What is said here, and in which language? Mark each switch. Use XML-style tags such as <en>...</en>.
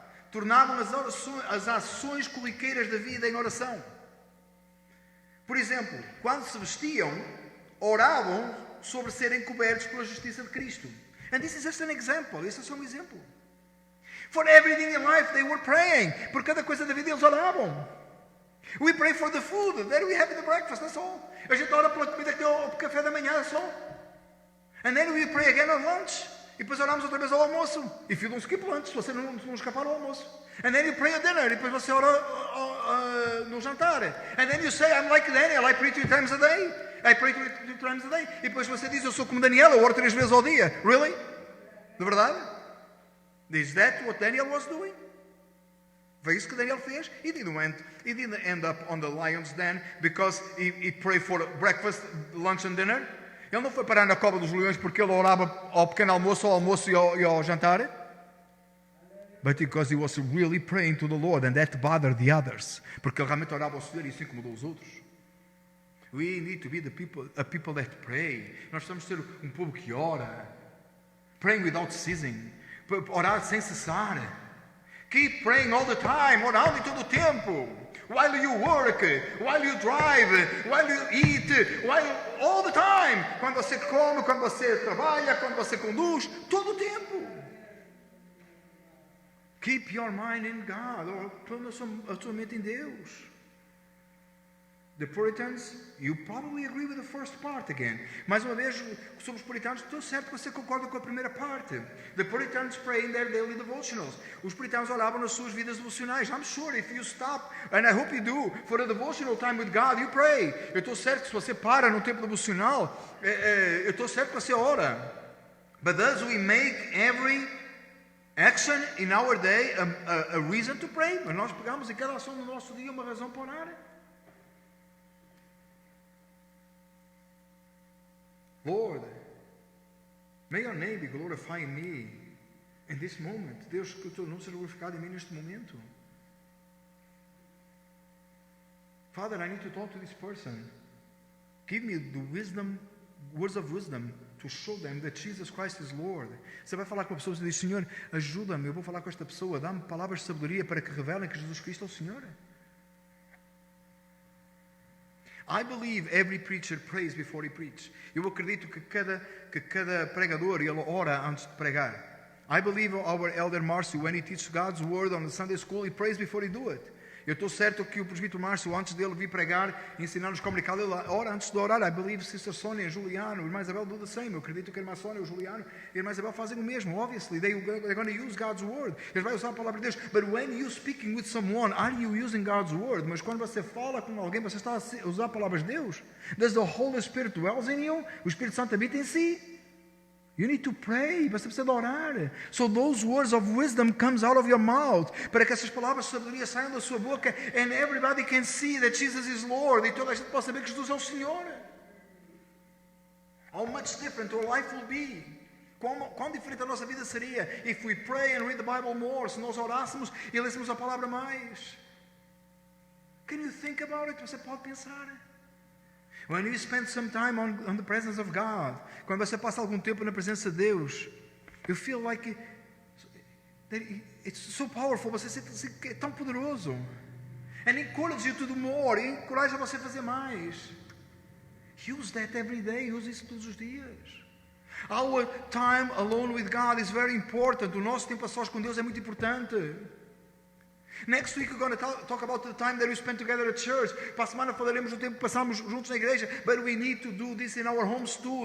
<pt>Tornavam as ações corriqueiras da vida em oração. Por exemplo, quando se vestiam, oravam sobre serem cobertos pela justiça de Cristo.</pt> <en>And this is just an example.</en> <pt>Isso é só um exemplo.</pt> <en>For everything in life they were praying.</en> <pt>Por cada coisa da vida eles oravam.</pt> <en>We pray for the food that we have in the breakfast, that's all.</en> <pt>A gente ora pela comida que tem ao café da manhã,</pt> <en>that's all. And then we pray again on lunch.</en> <pt>E depois oramos outra vez ao almoço.</pt> <en>If you don't skip lunch,</en> <pt>se você não escapar ao almoço.</pt> <en>And then you pray at dinner.</en> <pt>E depois você ora no jantar.</pt> <en>And then you say, I'm like Daniel, I pray 3 times a day. I pray 3 times a day.</en> <pt>E depois você diz, eu sou como Daniel, eu oro 3 vezes ao dia.</pt> <en>Really?</en> <pt>De verdade?</pt> <en>Is that what Daniel was doing?</en> <pt>Foi isso que Daniel fez.</pt> <en>He didn't end up on the lion's den because he prayed for breakfast, lunch and dinner.</en> <pt>Ele não foi parar na cova dos leões porque ele orava ao pequeno almoço, ao almoço e ao jantar.</pt> <en>But because he was really praying to the Lord and that bothered the others.</en> <pt>Porque ele realmente orava ao Senhor e isso incomodou os outros.</pt> <en>We need to be a people that pray.</en> <pt>Nós precisamos ser um povo que ora.</pt> <en>Praying without ceasing.</en> <pt>Orar sem cessar.</pt> <en>Keep praying all the time.</en> <pt>Orando em todo o tempo.</pt> <en>While you work, while you drive, while you eat, all the time.</en> <pt>Quando você come, quando você trabalha, quando você conduz, todo o tempo.</pt> <en>Keep your mind in God.</en> <pt>Põe a sua mente em Deus.</pt> <en>The Puritans, you probably agree with the first part again.</en> <pt>Mais uma vez, sobre os puritanos, estou certo que você concorda com a primeira parte.</pt> <en>The Puritans pray in their daily devotionals.</en> <pt>Os puritanos oravam nas suas vidas devocionais.</pt> <en>I'm sure if you stop, and I hope you do, for a devotional time with God, you pray.</en> <pt>Eu estou certo que se você para no tempo devocional, eu estou certo que você ora.</pt> <en>But thus we make every action in our day a reason to pray.</en> <pt>Mas nós pegamos em cada ação do nosso dia uma razão para orar.</pt> <en>Lord, may your name be glorified in me in this moment.</en> <pt>Deus, que o teu nome seja glorificado em mim neste momento.</pt> <en>Father, I need to talk to this person. Give me the wisdom, words of wisdom to show them that Jesus Christ is Lord.</en> <pt>Você vai falar com a pessoa e diz, Senhor, ajuda-me, eu vou falar com esta pessoa, dá-me palavras de sabedoria para que revelem que Jesus Cristo é o Senhor.</pt> <en>I believe every preacher prays before he preaches.</en> <pt>Eu acredito que cada pregador ele ora antes de pregar.</pt> <en>I believe our elder Marcio, when he teaches God's word on the Sunday school, he prays before he do it.</en> <pt>Eu estou certo que o presbítero Márcio, antes dele vir pregar, ensinar-nos como comunicar, ele ora antes de orar.</pt> <en>I believe Sister Sonia, Juliano, Irmã Isabel do the same.</en> <pt>Eu acredito que a Irmã Sonia, o Juliano e a Irmã Isabel fazem o mesmo.</pt> <en>Obviously, they're going to use God's word.</en> <pt>Eles vão usar a palavra de Deus.</pt> <en>But when you speaking with someone, are you using God's word?</en> <pt>Mas quando você fala com alguém, você está a usar palavras de Deus?</pt> <en>Does the Holy Spirit dwells in you?</en> <pt>O Espírito Santo habita em si.</pt> <en>You need to pray.</en> <pt>Você precisa de orar.</pt> <en>So those words of wisdom comes out of your mouth.</en> <pt>Para que essas palavras de sabedoria saiam da sua boca.</pt> <en>And everybody can see that Jesus is Lord.</en> <pt>E toda a gente pode saber que Jesus é o Senhor.</pt> <en>How much different our life will be.</en> <pt>Quão diferente a nossa vida seria</pt> <en>if we pray and read the Bible more.</en> <pt>Se nós orássemos e lêssemos a palavra mais.</pt> <en>Can you think about it?</en> <pt>Você pode pensar.</pt> <en>When you spend some time on the presence of God,</en> <pt>quando você passa algum tempo na presença de Deus,</pt> <en>you feel like it's so powerful.</en> <pt>Você sente que é tão poderoso.</pt> <en>And encourage you to do more.</en> <pt>E encoraja você a fazer mais.</pt> <en>Use that every day.</en> <pt>Use isso todos os dias.</pt> <en>Our time alone with God is very important.</en> <pt>O nosso tempo a sós com Deus é muito importante.</pt> <en>Next week we're going to talk about the time that we spend together at church.</en> <pt>Para a semana falaremos do tempo que passamos juntos na igreja.</pt> <en>But we need to do this in our homes too.</en>